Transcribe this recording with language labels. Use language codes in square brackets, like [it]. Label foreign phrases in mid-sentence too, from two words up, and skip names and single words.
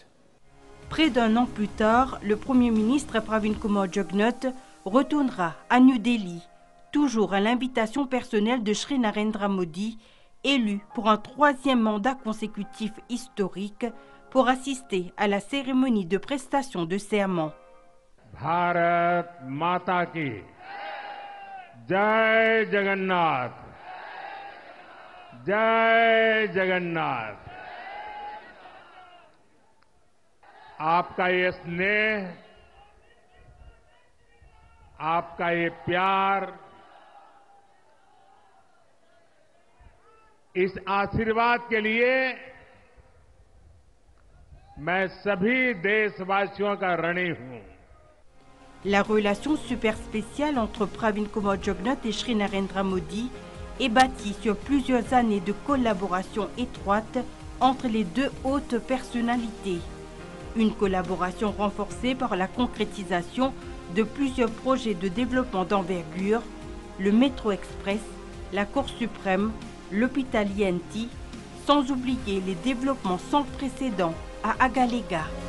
[fr] Près d'un an plus tard, le Premier ministre Pravin Kumar Jugnauth retournera à New Delhi, toujours à l'invitation personnelle de Shri Narendra Modi, élu pour un 3e mandat consécutif historique, pour assister à la cérémonie de prestation de serment. [hi] भारत माता की जय जगन्नाथ, जय जगन्नाथ. आपका ये स्नेह, आपका ये प्यार, इस आशीर्वाद के लिए मैं सभी देशवासियों का ऋणी हूं. [fr] La relation super spéciale entre Pravin Kumar Jugnauth et Shri Narendra Modi est bâtie sur plusieurs années de collaboration étroite entre les deux hautes personnalités. Une collaboration renforcée par la concrétisation de plusieurs projets de développement d'envergure, le métro express, la Cour suprême, l'hôpital INT, sans oublier les développements sans précédent à Agalega.